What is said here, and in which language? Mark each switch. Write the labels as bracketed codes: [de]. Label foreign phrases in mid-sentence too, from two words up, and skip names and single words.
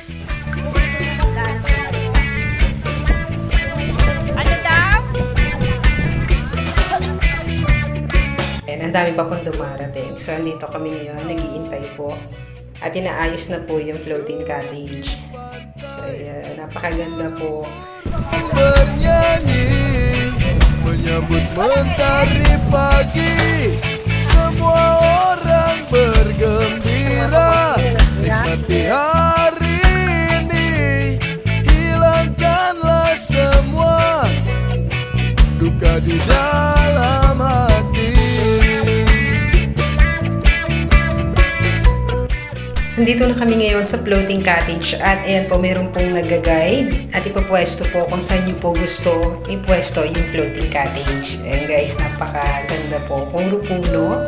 [tl] Ang dami pa pong dumarating. So, andito kami ngayon. Nag-iintay po. At inaayos na po yung [en] floating cottage. [tl] So, ayan. Napakaganda po. [id] Bernyanyi, menyambut mentari pagi. Semua orang bergembira. Nikmati hari ini. Hilangkanlah semua duka di dalam hati. [tl] Nandito na kami ngayon sa [en] floating cottage [tl] at ayan po, meron pong nag-guide at ipapwesto po kung saan nyo po gusto ipwesto yung floating cottage. Ayan guys, napakaganda po. Puro puno.